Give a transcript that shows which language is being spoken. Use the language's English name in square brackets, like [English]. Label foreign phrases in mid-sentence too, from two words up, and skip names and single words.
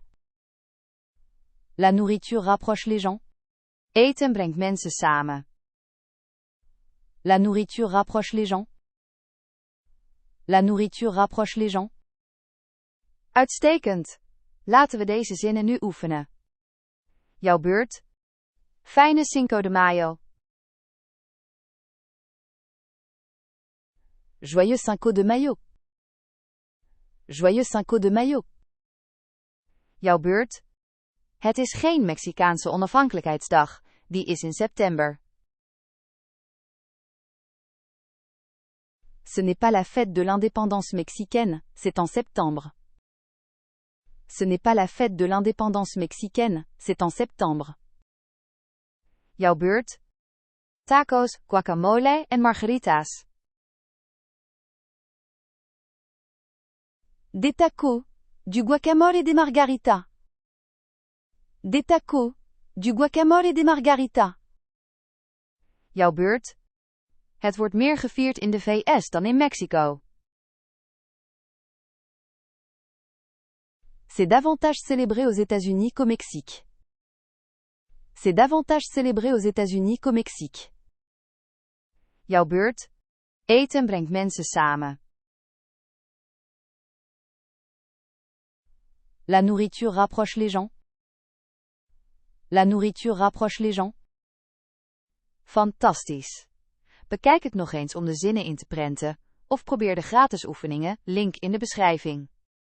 [French] La nourriture rapproche les gens. [Dutch] Eten brengt mensen samen. [French] La nourriture rapproche les gens. La nourriture rapproche les gens. [Dutch] Uitstekend. Laten we deze zinnen nu oefenen. Jouw beurt. Fijne Cinco de Mayo. [French] Joyeux Cinco de Mayo. Joyeux Cinco de Mayo. Jouw beurt. [Dutch] Het is geen Mexicaanse onafhankelijkheidsdag, die is in september. [French] Ce n'est pas la fête de l'indépendance mexicaine, c'est en septembre. Ce n'est pas la fête de l'indépendance mexicaine, c'est en septembre. Jouw beurt. [Dutch] Tacos, guacamole en margaritas. [French] Des tacos, du guacamole et des margaritas. Des tacos, du guacamole et des margaritas. Jouw beurt. [Dutch] Het wordt meer gevierd in de VS dan in Mexico. [French] C'est davantage célébré aux États-Unis qu'au Mexique. C'est davantage célébré aux États-Unis qu'au Mexique. Jouw beurt? [Dutch] Eten brengt mensen samen. [French] La nourriture rapproche les gens. La nourriture rapproche les gens. [Dutch] Fantastisch. Bekijk het nog eens om de zinnen in te prenten, of probeer de gratis oefeningen, link in de beschrijving.